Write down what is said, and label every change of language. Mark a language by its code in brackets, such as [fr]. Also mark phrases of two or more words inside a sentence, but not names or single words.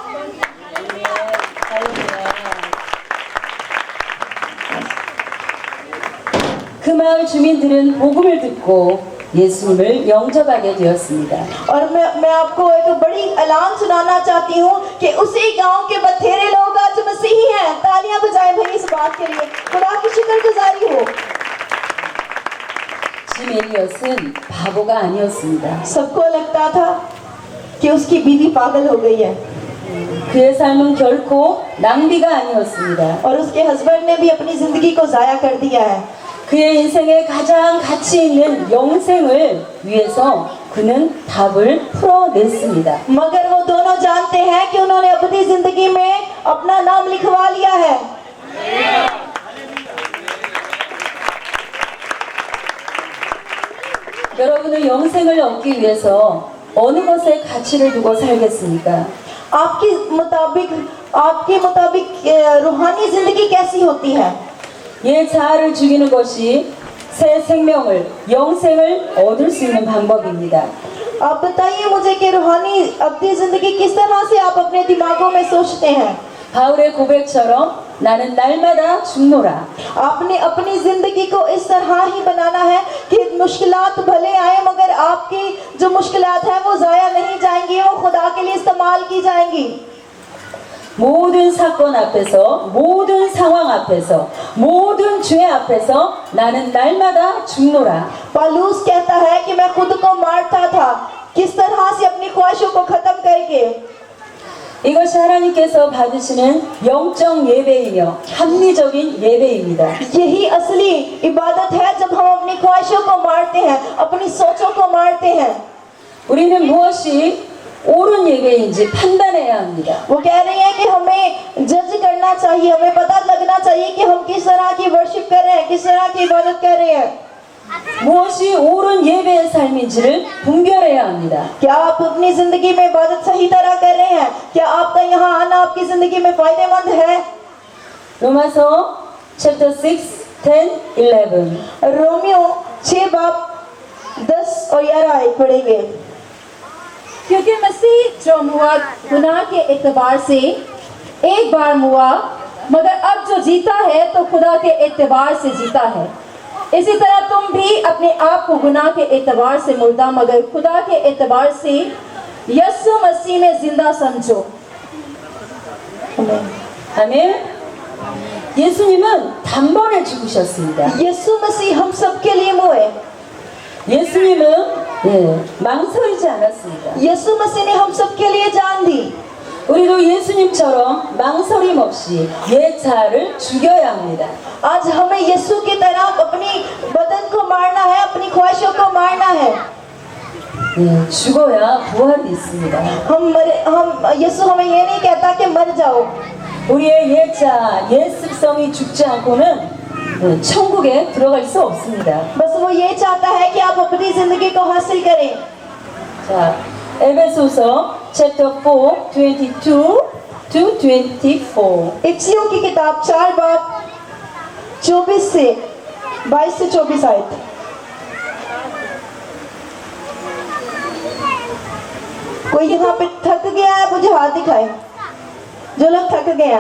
[ko] 그 마을 주민들은 복음을 듣고 예수님을 영접하게 되었습니다. [ur] اور میں آپ کو ایک بڑی اعلان سنانا چاہتی ہوں کہ اسی گاؤں کے بتھیرے لوگ آج مسیحی ہیں. تالیاں بجائیں بھائی اس بات کے لیے، خدا کی شکرگزاری ہو. [ko] 짐 엘리엇은 바보가 아니었습니다. [ur] سب کو لگتا تھا کہ اس کی بیوی پاگل ہو گئی ہے [ko] 그의 삶은 결코 낭비가 아니었습니다. [ur] اور اس کے ہسبینڈ نے بھی اپنی زندگی کو ضائع کر دیا ہے. [ko] 그의 인생에 가장 가치 있는 영생을 위해서 그는 답을 풀어냈습니다. [ur] مگر وہ دونوں جانتے ہیں کہ انہوں نے اپنی زندگی میں اپنا نام لکھوا لیا ہے. [ko] 여러분은 영생을 얻기 위해서 어느 것에 가치를 두고 살겠습니까? [ur] آپ کے مطابق روحانی زندگی کیسی ہوتی ہے? [ko] 옛 자아를 죽이는 것이 새 생명을, 영생을 얻을 수 있는 방법입니다. [ur] آپ بتائیے مجھے کہ روحانی اپنی زندگی کس طرح سے آپ اپنے دماغوں میں سوچتے ہیں? [ko] 바울의 고백처럼 나는 날마다 죽노라. [ur] آپ نے اپنی زندگی کو اس طرح ہی بنانا ہے کہ مشکلات بھلے آئے مگر آپ کی جو مشکلات ہے وہ ضائع نہیں جائیں گی، وہ خدا کے لیے استعمال کی جائیں گی. [ko] 모든 사건 앞에서, 모든 상황 앞에서, 모든 죄 앞에서 나는 날마다 죽노라. [ur] پولس کہتا ہے کہ میں خود کو مارتا تھا، کس طرح سے اپنی خواہشوں کو ختم کر کے. [ko] 이것이 하나님께서 받으시는 영적 예배이며 합리적인 예배입니다. [ur] یہی اصلی عبادت ہے جب ہم اپنی خواہشوں کو مارتے ہیں، اپنی سوچوں کو مارتے ہیں. [ko] 우리는 무엇이 옳은 예배인지 판단해야 합니다. [ur] وہ کہہ رہی ہے کہ ہمیں جج کرنا چاہیے، ہمیں پتا لگنا چاہیے کہ ہم کس طرح کی ورشپ کر رہے ہیں، کس طرح کی عبادت کر رہے ہیں. [ko] 무엇이 옳은 예배의 삶인지를 분별해야 합니다. [ur] کیا آپ اپنی زندگی میں عبادت صحیح طرح کر رہے ہیں؟ کیا آپ کا یہاں آنا آپ کی زندگی میں فائدہ مند ہے? [ko] 로마서 chapter 6, 10, 11. [ur] رومیوں 6 باب 10 اور 11 آیت پڑھیں گے पढ़ेंगे। کیونکہ مسیح جو موا گناہ کے اعتبار سے ایک بار موا، مگر اب جو جیتا ہے تو خدا کے اعتبار سے جیتا ہے. اسی طرح تم بھی اپنے آپ کو گناہ کے اعتبار سے مردہ مگر خدا کے اعتبار سے یسوع مسیح میں زندہ سمجھو. [ko] 아멘. 예수님은 단번에 죽으셨습니다. [ur] یسوع مسیح ہم سب کے لیے موئے. [ko] 예수님은 망설이지 않았습니다. [ur] یسوع مسیح نے ہم سب کے لیے جان دی. [ko] 우리도 예수님처럼 망설임 없이 예차를 죽여야 합니다. [ur] آج ہمیں یسوع کی طرح اپنی بدن کو مارنا ہے، اپنی خواہشوں کو مارنا ہے. [ko] 죽어야 부활이 있습니다. [ur] یسوع ہمیں یہ نہیں کہتا کہ مر جاؤ. [ko] 우리의 예차, 옛습성이 죽지 않고는 천국에 들어갈 수 없습니다. [ur] بس وہ یہ چاہتا ہے کہ آپ اپنی زندگی کو حاصل کریں. [ko] 자, 에베소서 chapter 4, 22 to 24. [ur] افسیوں کی کتاب 4 باب 24 سے 22 سے 24 آیت. کوئی یہاں پہ تھک گیا ہے، مجھے ہاتھ دکھائے جو لوگ تھک گئے ہیں.